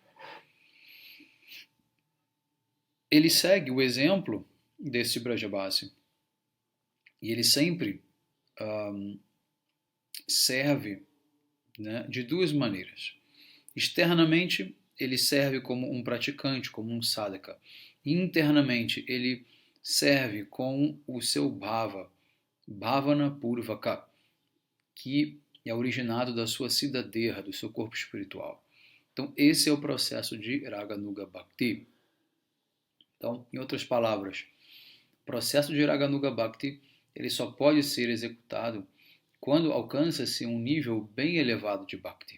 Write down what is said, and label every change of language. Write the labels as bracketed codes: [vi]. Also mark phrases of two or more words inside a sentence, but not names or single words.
[pt] Ele segue o exemplo deste Brajabasi e ele sempre serve, né, de duas maneiras. Externamente, ele serve como um praticante, como um sadhaka. Internamente, ele serve com o seu bhava, [sa] bhavana purvaka, [pt] que é originado da sua siddhadeha, do seu corpo espiritual. Então, esse é o processo de [sa] Raganuga Bhakti. [pt] Então, em outras palavras, o processo de [sa] Raganuga Bhakti [pt] ele só pode ser executado quando alcança-se um nível bem elevado de Bhakti.